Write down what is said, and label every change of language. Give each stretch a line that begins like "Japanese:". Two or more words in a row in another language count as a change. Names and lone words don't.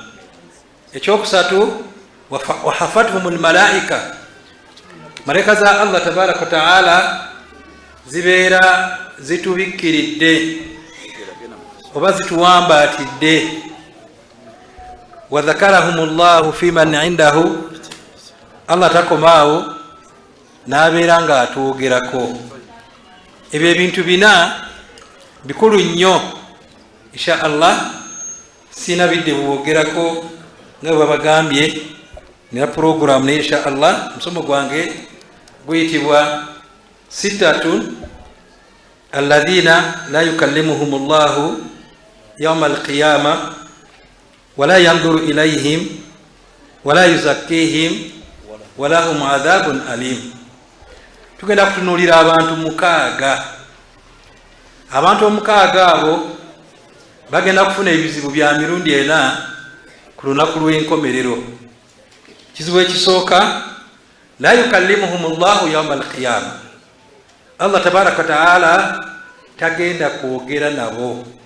Ganda: Ekyokusatu,
Arabic: وحفتهم الملائكة,
Ganda: malaika za
Arabic: الله تبارك وتعالى
Ganda: zibeera zitubikkiridde oba zituwambaatidde.
Arabic: وذكرهم الله فيمن عنده,
Ganda: Allah takomaawo n'abeera nga atwogerako. Ebyo ebintu bina bikulu nnyo,
Arabic: إن شاء الله
Ganda: sina bidde bwogerako nga babagambye nina program ne
Arabic: إن شاء الله.
Ganda: Musomo gwange guyitibwa
Arabic: ستة الذين لا يكلمهم الله يوم القيامة ولا ينظر إليهم ولا يزكيهم ولهم عذاب أليم.
Ganda: Tugenda kutunuulira abantu mukaaga. Abantu omukaaga abo bagenda kufuna ebizibu bya mirundi ena ku lunaku lw'enkomerero. Kizibu ekisooka,
Arabic: لا يكلمهم الله يوم القيامة الله تبارك وتعالى
Ganda: tagenda kwogera nabo.